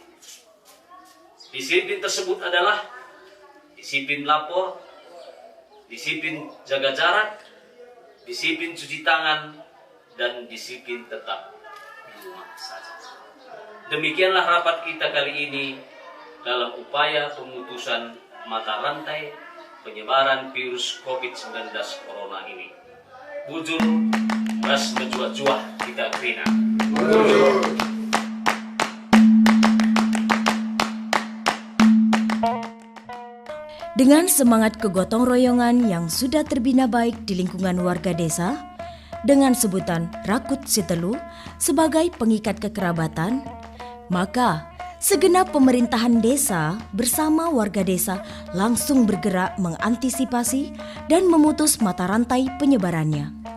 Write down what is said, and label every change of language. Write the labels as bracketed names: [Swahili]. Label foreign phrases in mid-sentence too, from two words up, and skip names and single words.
[Indonesian] Disiplin tersebut adalah disiplin lapor, disiplin jaga jarak, disiplin cuci tangan, dan disiplin tetap di rumah saja. Demikianlah rapat kita kali ini dalam upaya pemutusan mata rantai penyebaran virus COVID-19 Corona ini. [Batak Karo] Bujur, ras menjuah-juah kita krina. [Indonesian] Dengan semangat kegotong royongan yang sudah terbina baik di lingkungan warga desa, dengan sebutan Rakut Sitelu sebagai pengikat kekerabatan, maka segenap pemerintahan desa bersama warga desa langsung bergerak mengantisipasi dan memutus mata rantai penyebarannya.